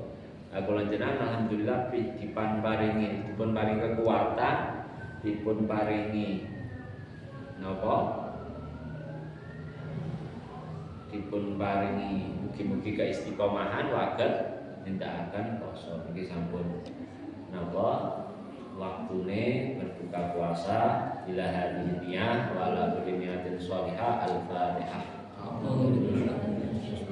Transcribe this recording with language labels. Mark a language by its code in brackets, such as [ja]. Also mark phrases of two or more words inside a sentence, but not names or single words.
[jv] Kula jenengan alhamdulillah dipun paringi kekuatan, dipun paringi napa? Dipun paringi mugi-mugi keistiqomahan waget nindakaken poso niki sampun napa waktune [id] berbuka puasa [ar] إلى هذه النية وعلى كل نية صالحة الفاتحة.